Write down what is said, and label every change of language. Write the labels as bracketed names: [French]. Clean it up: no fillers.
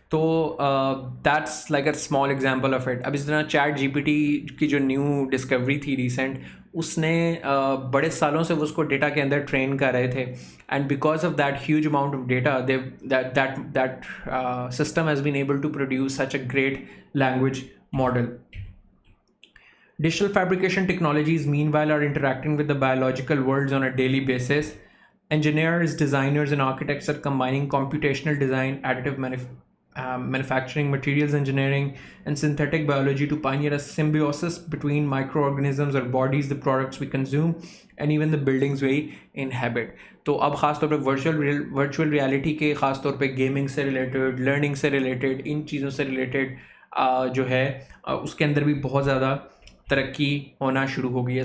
[English] तो that's like a small example of it. [Hindi] अब इस तरह चैट जीपीटी की जो न्यू डिस्कवरी थी रिसेंट, उसने बड़े सालों से वो उसको डेटा के अंदर ट्रेन कर रहे थे, [English] And because of that huge amount of data that system has been able to produce such a great language model. Digital fabrication technologies, meanwhile, are interacting with the biological worlds on a daily basis. Engineers, designers, and architects are combining computational design, additive manufacturing, materials engineering, and synthetic biology to pioneer a symbiosis between microorganisms, our bodies, the products we consume, and even the buildings we inhabit. [Hindi] तो अब ख़ास तौर पे virtual reality के ख़ास तौर पे gaming से रिलेटेड, लर्निंग से रिलेटेड, इन चीज़ों से रिलेटेड जो है उसके अंदर भी बहुत ज़्यादा तरक्की होना शुरू हो गई है.